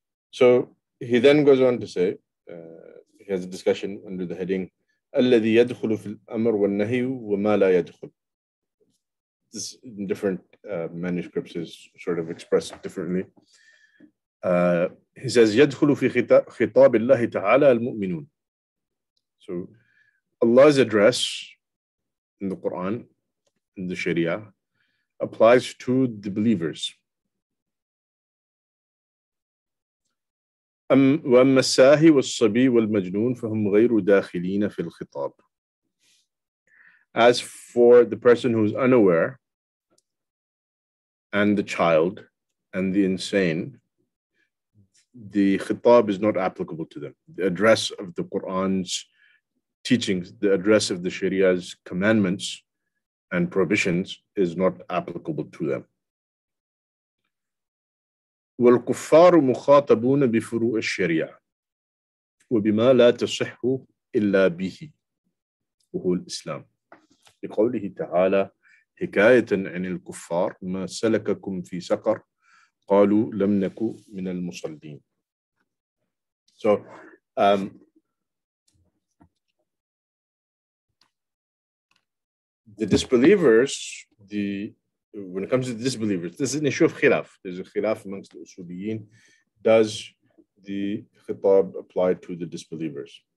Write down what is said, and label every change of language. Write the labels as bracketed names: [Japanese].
[English] So he then goes on to say, he has a discussion under the heading, [Arabic] الذي يدخل في الأمر والنهي وما لا يدخل. [English] This in different manuscripts is sort of expressed differently. He says, [Arabic] يدخل في خطاب الله تعالى المؤمنون. [English] So Allah's address in the Quran, in the Sharia, applies to the believers. [Arabic] وأما الساهي والصبي والمجنون فهم غير داخلين في الخطاب. [English] As for the person who is unaware and the child and the insane, the khitab is not applicable to them. The address of the Quran's teachings, the address of the Sharia's commandments and prohibitions is not applicable to them. [Arabic] والكفار مخاطبون بفروع الشريعة وبما لا تصح إلا به وهو الإسلام. لقوله تعالى حكاية عن الكفار ما سلككم في سقر قالوا لم نكن من المصلين. [English] So the disbelievers, when it comes to the disbelievers, this is an issue of khilaf. There's a khilaf amongst the usuliyin. Does the khitab apply to the disbelievers?